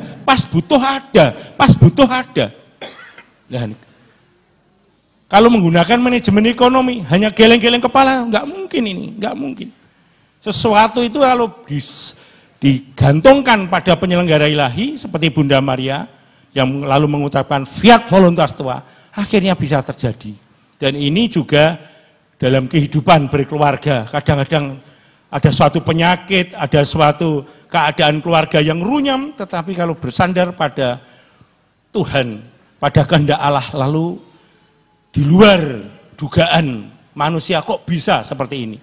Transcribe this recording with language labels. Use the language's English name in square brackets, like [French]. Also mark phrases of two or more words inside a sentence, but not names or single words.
[Indonesian] Pas butuh ada, pas butuh ada. Nah, kalau menggunakan manajemen ekonomi, hanya geleng-geleng kepala, enggak mungkin ini, enggak mungkin. Sesuatu itu kalau digantungkan pada penyelenggara ilahi seperti Bunda Maria yang lalu mengucapkan [Latin] fiat voluntas tua, [Indonesian] akhirnya bisa terjadi. Dan ini juga dalam kehidupan berkeluarga, kadang-kadang ada suatu penyakit, ada suatu keadaan keluarga yang runyam, tetapi kalau bersandar pada Tuhan, pada kehendak Allah, lalu di luar dugaan manusia kok bisa seperti ini.